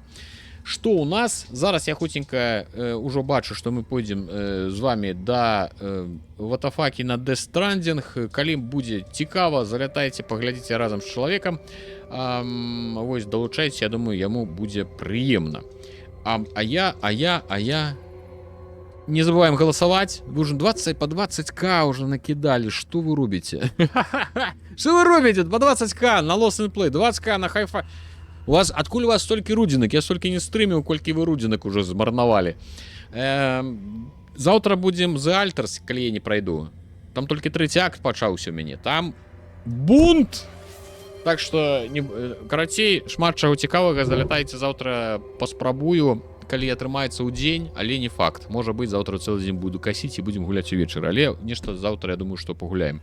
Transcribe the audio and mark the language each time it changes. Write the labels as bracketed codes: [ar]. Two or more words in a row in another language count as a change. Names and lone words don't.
[be] Што ў нас? Зараз я хуценька ўжо бачу, што мы пойдзем з вами да Ватафакі на Death Stranding. Калі будзе цікава, залятайце, паглядзіце разам з чалавекам. Вось, далучайце, я думаю, яму будзе прыемна. А я... [ru] Не забываем голосовать. Вы уже 20 по 20к уже накидали. Что вы робите? Что вы робите? По 20к на Lost and Play, 20к на Hi-Fi. Откуль у вас столько рудинок? Я столько не стримил, [be] колькі вы рудинок уже змарнавали. [ru] Завтра будем The Alters, [be] калі я не пройду. [ru] Там только третий акт [be] пачаўся у мяне. [ru] Там бунт! Так что, [be] карацей, шмат чаго цікавага, залятайце завтра, паспрабую, калі атрымаецца ў дзень, але не факт. Можа быць, завтра цэлы дзень буду касіць і будзем гуляць увечары. Але нешта завтра, я думаю, што пагуляем.